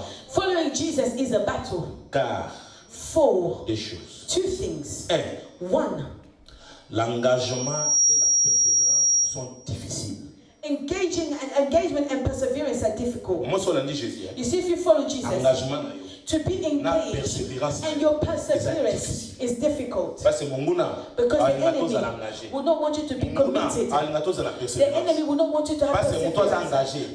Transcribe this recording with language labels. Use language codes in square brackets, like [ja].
[en] Following Jesus is a battle. [fr] Car [en] For [fr] deux choses. [en] two things. [fr] Un, [en] One, [fr] l'engagement et la persévérance sont difficiles. [en] engagement and perseverance are difficult. [fr] Moi, ce lundi, Jésus. [en] You see, if you follow Jesus, [fr] Engagement. [en] to be engaged and your perseverance is difficult. [fr] Parce que [en] Because the enemy will not want you to be committed. The enemy will not want you to have perseverance.